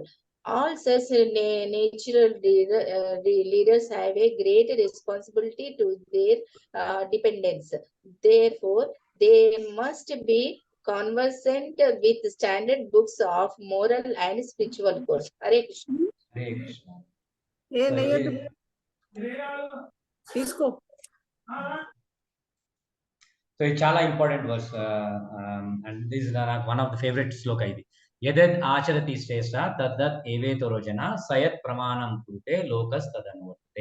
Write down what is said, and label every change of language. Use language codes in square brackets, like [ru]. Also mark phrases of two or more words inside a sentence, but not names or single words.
[en] All such natural leaders have a great responsibility to their dependents. Therefore, they must be conversant with standard books of moral and spiritual course. Hare Krishna. [te] హరే కృష్ణ. ఏ [en] So [te] నెయ్యొద్దు ఇది- తీసుకో. [en] సో [te] ఇది చాలా [en] important verse and this నాకు one of the favorite [te] శ్లోక ఇది. [sa] యదద్ ఆచరతి శ్రేష్ఠ తద్దత్ ఏవేతో రోజన సయత్ ప్రమాణం కురుతే లోకస్ తదనువర్తతే.